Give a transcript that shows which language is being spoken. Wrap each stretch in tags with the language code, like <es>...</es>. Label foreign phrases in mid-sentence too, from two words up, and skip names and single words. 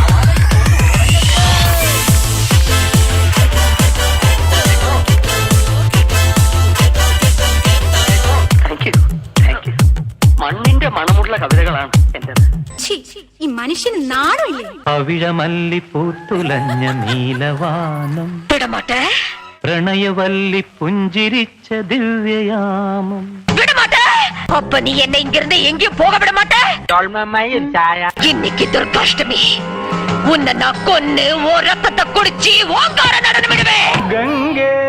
<en>thank you, thank you.</en> <ml>മണ്ണിന്റെ മണമുള്ള കവിതകളാണ് എന്റേത്. ഈ മനുഷ്യന് നാണമില്ലേ? അവിഴമല്ലി പൂത്തുലഞ്ഞ നീലവാനം</ml> <ta>விடமாட்டே,</ta> <ml>പ്രണയവല്ലി പുഞ്ചിരിച്ച ദിവ്യയാമം.</ml> <ta>விடமாட்டே. அப்ப நீ என்ன இங்க இருந்து எங்கேயும் போக விட மாட்டே. இன்னைக்கு துர்காஷ்டமி, உன்னை நான் கொன்னு ஓ ரத்தத்தை குடிச்சு ஓங்கார நடனம் விடுவேன்.</ta> <ml>ഗംഗേ</ml>